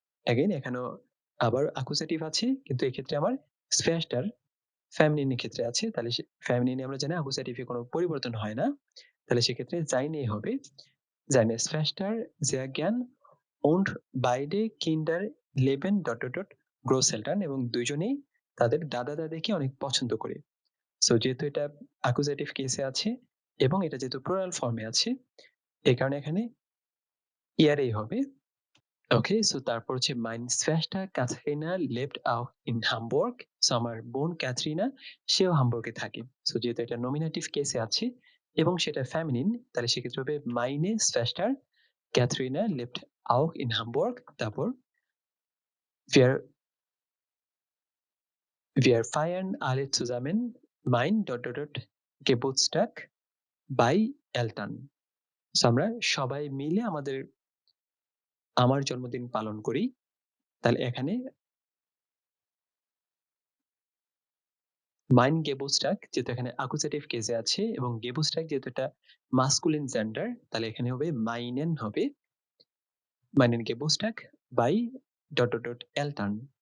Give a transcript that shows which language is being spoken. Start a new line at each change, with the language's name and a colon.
Bangla: Again এখানেও আবার আকুজাটিভ আছে, কিন্তু এক্ষেত্রে আমার শ্রেষ্ঠার ফ্যামিলিনের ক্ষেত্রে আছে, তাহলে ফ্যামিলিনে আমরা জানি আকুজাটিভে কোনো পরিবর্তন হয় না, তাহলে সেক্ষেত্রে জাইনে হবে
German: seine Schwester sehr gern und beide Kinder leben ...
Bangla: Großeltern, এবং দুইজনেই তাদের দাদা দাদিকে অনেক পছন্দ করে। সো যেহেতু এটা অ্যাকুজেটিভ কেসে আছে এবং এটা যেহেতু প্লুরাল ফর্মে আছে এই কারণে এখানে ইয়ারেই হবে। ওকে, সো তারপর হচ্ছে
German: মাইন Schwester Katharina lebt auch in Hamburg.
Bangla: So আমার বোন ক্যাথরিনা সেও হামবুর্গে থাকে। সো যেহেতু এটা নমিনেটিভ কেসে আছে এবং সেটা ফেমিনিন, তাহলে সেক্ষেত্রে হবে মাইনে
German: Schwester Katharina lebt auch in Hamburg. তারপর wir feiern alle zusammen mein ... Geburtstag bei Eltern.
Bangla: So আমরা সবাই মিলে আমার জন্মদিন পালন করি। তাহলে এখানে মাইন গেবুস্টাক যেহেতু এখানে আকুজেটিভ কেসে আছে এবং গেবুস্টাক যেহেতু এটা মাস্কুলিন জেন্ডার, তাহলে এখানে হবে মাইনেন হবে মাইনেন গেবুস্টাক বাই ... এলটান।